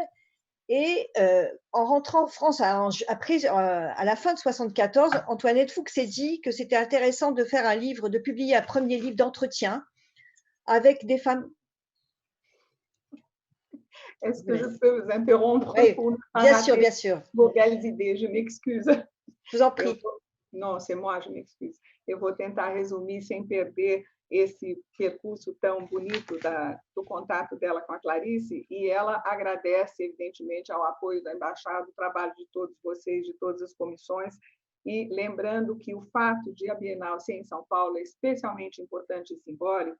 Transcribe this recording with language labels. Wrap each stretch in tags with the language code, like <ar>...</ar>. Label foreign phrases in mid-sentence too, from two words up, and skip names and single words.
<fr>Et en rentrant en France, après, à la fin de 74, Antoinette Fouque s'est dit que c'était intéressant de faire de publier un premier livre d'entretien avec des femmes. Est-ce que je peux vous interrompre oui, pour bien sûr. Vos belles idées, je m'excuse. Je vous en prie. Não, c'est moi, je m'excuse.</fr> <pt>Eu vou tentar resumir sem perder esse percurso tão bonito do contato dela com a Clarice, e ela agradece, evidentemente, ao apoio da Embaixada, o trabalho de todos vocês, de todas as comissões, e lembrando que o fato de a Bienal ser em São Paulo é especialmente importante e simbólico.</pt>